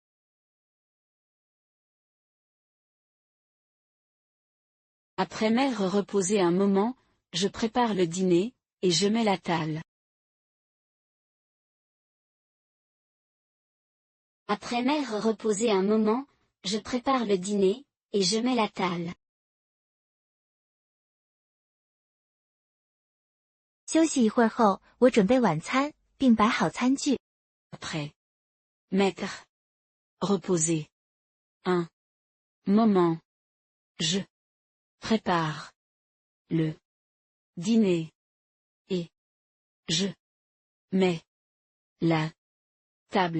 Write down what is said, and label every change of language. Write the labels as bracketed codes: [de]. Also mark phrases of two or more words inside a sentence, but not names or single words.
[fr] Après m'être reposé un moment, je prépare le dîner, et je mets la table. Après m'être reposé un moment, je prépare le dîner, et je mets la table. [zh] 休息一会儿后，我准备晚餐，并摆好餐具。 [fr] Après m'être reposé un moment, je prépare le dîner, et je mets la table.